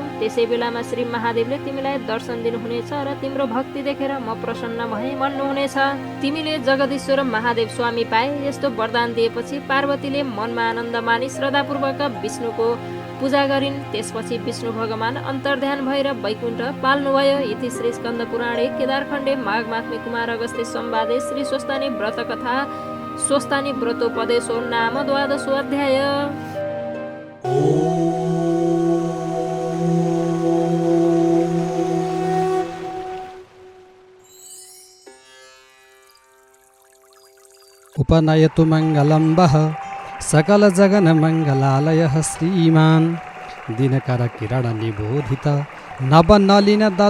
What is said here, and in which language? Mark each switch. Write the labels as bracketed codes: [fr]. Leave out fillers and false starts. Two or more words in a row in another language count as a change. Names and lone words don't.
[ne] त्यसै बेलामा श्री महादेवले तिमीलाई दर्शन दिनुहुनेछ र तिम्रो भक्ति देखेर म प्रसन्न भएँ भन्नुहुनेछ। तिमीले जगदीश्वर महादेव स्वामी पाए। यस्तो वरदान दिएपछि पार्वतीले मनमा आनन्द मानी श्रद्धापूर्वक विष्णुको पूजा गरिन्। त्यसपछि विष्णु भगवान अन्तर्ध्यान भएर वैकुण्ठ पाल्नुभयो। [sa] इति श्री स्कन्द पुराणे केदारखण्डे माघ मात्मे कुमार अगस्त्य संवादे श्री स्वस्तानी व्रत कथा स्वस्तानी व्रतोपदेशो नाम 12 अध्याय। उपनयतु मङ्गलं वः सकल जगन मङ्गलालयः श्रीमान् दिनकर किरण निबोधित नवनलिन दल